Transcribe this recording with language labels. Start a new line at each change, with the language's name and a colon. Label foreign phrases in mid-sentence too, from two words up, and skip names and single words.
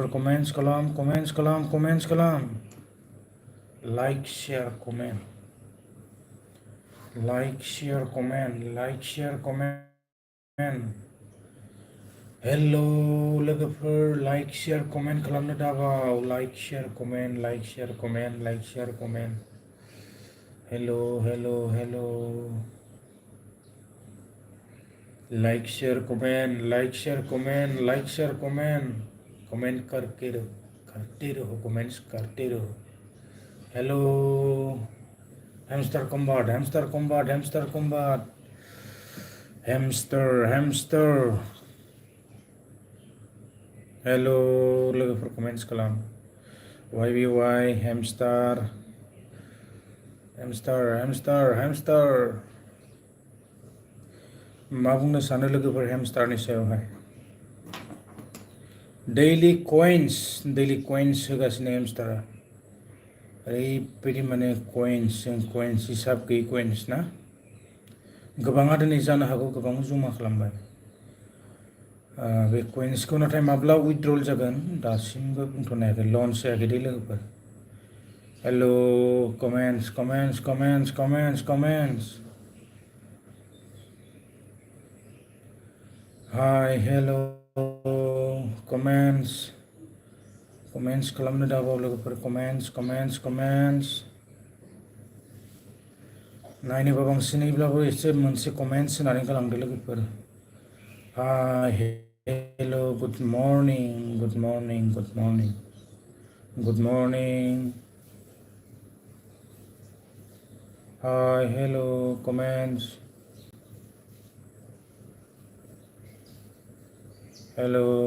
English: कमेन्ट्स खालाम। like share comment.
Bodo: हेल' लोगोफोर
English: like share comment
Bodo: खालामनो दाबाव।
English: like share comment. Hello, hello, hello. Like, share, comment, like, share, comment, like, share, comment.
Hindi: Comment करते रहो, comments करते रहो.
English: Hello. Hamster combat, hamster combat, hamster combat. Hamster, hamster.
Bodo: Hello, लोगोफोर comments खालाम. YBY,
English: hamster. Hamster, hamster, hamster.
Bodo: मा बुंनो सानो लोगोफोर hamsterनि सायावहाय?
English: daily coins
Bodo: होगासिनो hamsterआ. ओरैबायदि माने coins हिसाब गैयै coins ना? गोबाङा दिनै जानो हागौ गोबां जमा खालामबाय. बे coinsखौ नाथाय माब्ला withdrawal जागोन दासिमबो बुंथ'नो हायाखै, launch जायाखै दे लोगोफोर.
English: Hello, comments. Hi, hello, comments
Bodo: खालामनो दाबाव लोगोफोर,
English: comments.
Bodo: नायनोबा बांसिनैब्लाबो एसे मोनसे comments होनानै गालांदो लोगोफोर.
English: Hi, hello, good morning. Hi, hello, comments. Hello.